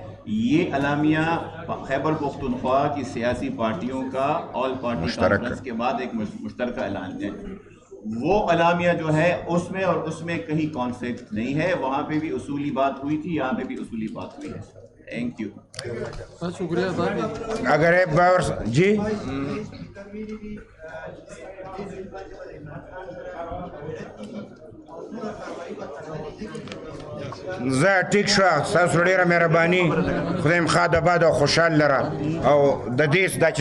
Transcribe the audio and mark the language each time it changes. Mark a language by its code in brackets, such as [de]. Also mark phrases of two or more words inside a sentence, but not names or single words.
[ur] یہ اعلامیہ خیبر پختونخوا کی سیاسی پارٹیوں کا آل پارٹی کانفرنس کے بعد ایک مشترکہ اعلان ہے. وہ اعلامیہ جو ہے اس میں اور اس میں کہیں کانفلکٹ نہیں ہے. وہاں پہ بھی اصولی بات ہوئی تھی, یہاں پہ بھی اصولی بات ہوئی ہے. [en] thank you. [ur] شکریہ. اگر ایک بار جی [ps] زه ټیک شوه, ستاسو ډېره مهرباني, خدای مو ښاد آباد او خوشحال لره, او د دې دا